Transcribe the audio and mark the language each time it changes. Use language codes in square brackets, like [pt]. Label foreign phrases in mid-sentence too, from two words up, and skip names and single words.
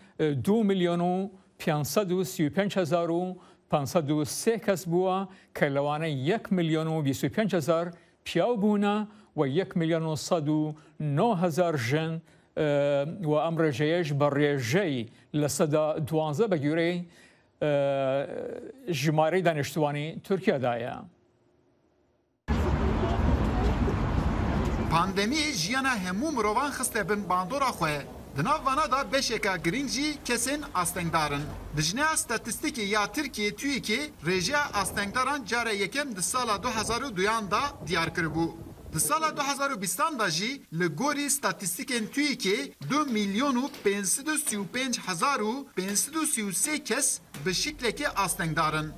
[ckb] 2,535,503 کەس بووە کە لەوانە 1,025,000 پیاو بوونە و 1,109,000 ژن و ئەم ڕێژەیەش بە ڕێژەی لە سەدا 12 بە گوێرەی ژمارەی دانیشتوانی تورکیادایە. [ku] پاندمی ژیانە هەموو مرۆڤان خستە بن باندۆرا خۆ di nav vana da beşeka girîng jî kesên astengdarin. Di jineya statîstikê ya Tirkiye TÜİKê rêjeya astengdaran cara yekem di sala 2002 da diyar kiribû. Di sala 2020 da jî li gorî statîstikên TÜİKê 2.535.533 kes bi şiklekê astengdarin.